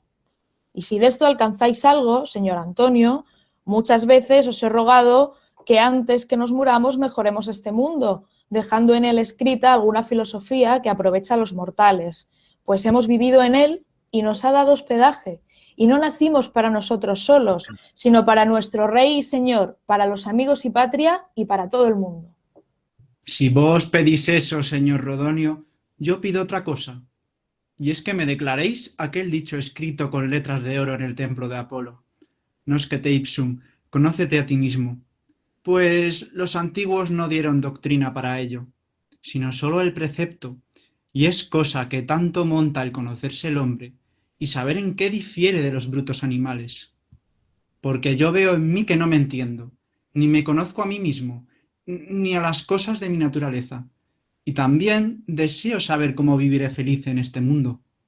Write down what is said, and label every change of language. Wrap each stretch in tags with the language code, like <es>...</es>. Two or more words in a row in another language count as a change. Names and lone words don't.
<es>Y si de esto alcanzáis algo, señor Antonio, muchas veces os he rogado que antes que nos muramos mejoremos este mundo, dejando en él escrita alguna filosofía que aprovecha a los mortales, pues hemos vivido en él y nos ha dado hospedaje, y no nacimos para nosotros solos, sino para nuestro Rey y Señor, para los amigos y patria y para todo el mundo. Si vos pedís eso, señor Rodonio, yo pido otra cosa, y es que me declaréis aquel dicho escrito con letras de oro en el templo de Apolo.</es> <la>Noscete ipsum,</la> <es>conócete a ti mismo. Pues los antiguos no dieron doctrina para ello, sino solo el precepto, y es cosa que tanto monta el conocerse el hombre y saber en qué difiere de los brutos animales. Porque yo veo en mí que no me entiendo, ni me conozco a mí mismo, ni a las cosas de mi naturaleza, y también deseo saber cómo viviré feliz en este mundo.</es>